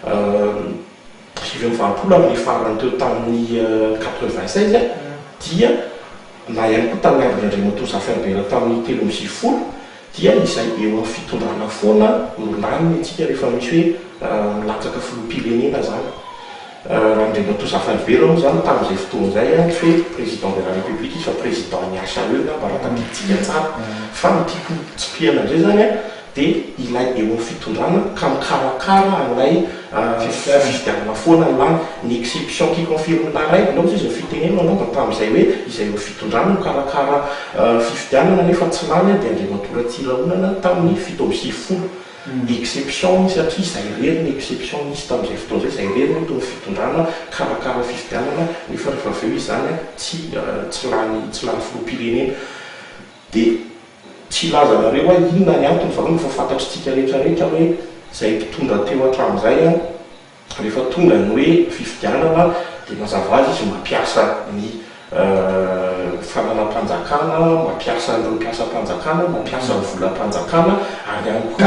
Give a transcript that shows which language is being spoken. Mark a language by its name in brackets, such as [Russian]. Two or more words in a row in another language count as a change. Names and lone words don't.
[Malagasy] 2020 amin'ny farany teo tamin'ny 96 dia na ihany koa tamin'ny andron'ny Andriamatoa Zafiambera tamin'ny 2010 dia izay eo amin'ny fitondrana foana no laniny antsika rehefa misy hoe milatsaka filoham-pirenena zany raha Andriamatoa Zafiambera moa zany tamin'izay fotoana izay tsy hoe [French] président de la république [Malagasy] izy fa président niasa eo na mba raha tadiditsika tsara fa ny tiako tsipihana andray zany dia ilay eo amin'ny fitondrana ka mikarakara an'ilay fifidianana foana ny lany ny [French] exception qui confirme la règle [Malagasy] lao izy ny fitenena anaova tamin'izay hoe izay eo fitondrana mikarakara fifidianana nefa tsy lany dia Andriamatoa Ratsirahonana tamin'ny 7 exception satria izay rery ny exception misy tamin'izay fotoana zay izay rery ny tony fitondrana karakara fifidianana nefa rehefa avy eo izy zany tsy lany filoham-pirenena dia tsy lazanareo inona ny antony fa fa fantatritsika rehetrarehetra hoe zay mpitondra teo hatramin'izay rehefa tonga ny hoe fifidianana dia mazava azy izy mampiasa ny fananam-panjakana mampiasa ny mpiasa-panjakana mampiasa ny volam-panjakana ary ihany koa